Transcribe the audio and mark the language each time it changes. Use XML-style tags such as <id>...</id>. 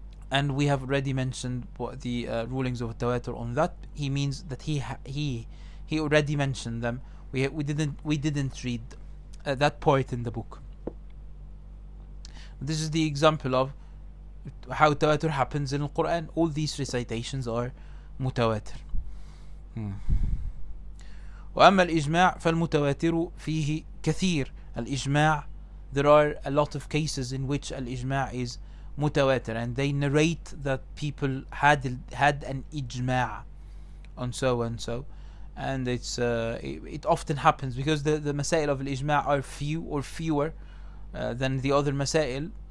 <en>And we have already mentioned what the rulings of tawatur on that. He means that he already mentioned them. We didn't read that part in the book. This is the example of how tawatur happens in the Quran. All these recitations are mutawatir.</en> <ar>وأما الإجماع فالمتواتر فيه كثير.</ar> <en>الإجماع, there are a lot of cases in which الإجماع is mutawatir, and they narrate that people had an ijma' on so and so, and it often happens because the masail of al-ijma' are few or fewer than the other masail.</en>